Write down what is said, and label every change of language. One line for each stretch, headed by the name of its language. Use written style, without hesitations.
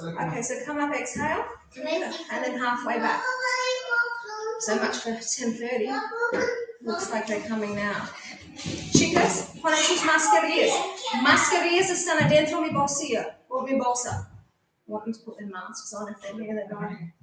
English: Okay, so come up, exhale, and then halfway back. So much for 10:30. Looks like they're coming now.
Spanish: Chicas, ponen sus mascarillas. Mascarillas están adentro de mi bolsillo, o mi bolsa.
English: I want them to put their masks on if they're near the door.